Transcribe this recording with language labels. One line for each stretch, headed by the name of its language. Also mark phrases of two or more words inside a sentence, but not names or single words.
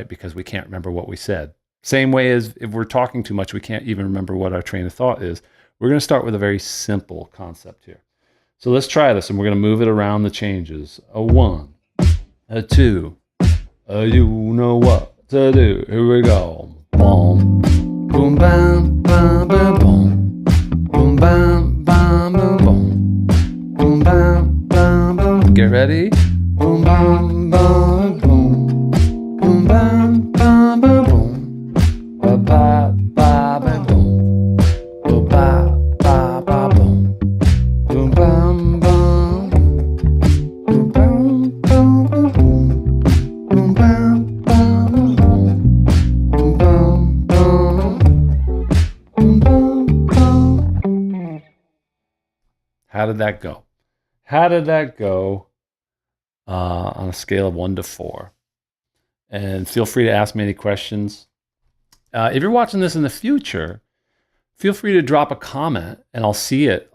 English: Because we can't remember what we said. Same way as if we're talking too much, we can't even remember what our train of thought is. We're going to start with a very simple concept here. So let's try this, and we're going to move it around the changes. A 1, a 2, you know what to do. Here we go. Boom, boom, bam, bam, bam, boom, boom, bam, bam, bam, boom, boom, bam, bam, bam. Get ready. Boom, bam, bam, boom, boom, bam, bam, bam, boom, ba, ba, ba, ba, boom, ba, ba, ba, ba, boom, boom, bam, bam, boom, bam, bam, bam, boom, boom, bam, bam, boom, boom, bam, bam, boom, bam, bam. How did that go? How did that go on a scale of 1 to 4? And feel free to ask me any questions. If you're watching this in the future, feel free to drop a comment and I'll see it.